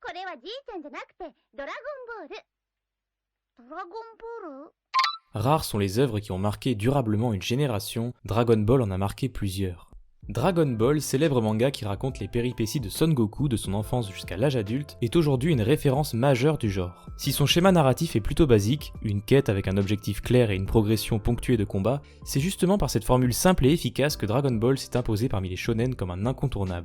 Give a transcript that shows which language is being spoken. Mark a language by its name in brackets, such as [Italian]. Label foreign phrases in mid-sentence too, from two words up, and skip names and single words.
[Japanese] これはじいちゃんじゃなくてドラゴンボール。ドラゴンボール？ [French] Rares sont les œuvres qui ont marqué durablement une génération, Dragon Ball en a marqué plusieurs. Dragon Ball, célèbre manga qui raconte les péripéties de Son Goku de son enfance jusqu'à l'âge adulte, est aujourd'hui une référence majeure du genre. Si son schéma narratif est plutôt basique, une quête avec un objectif clair et une progression ponctuée de combats, c'est justement par cette formule simple et efficace que Dragon Ball s'est imposé parmi les shonen comme un incontournable.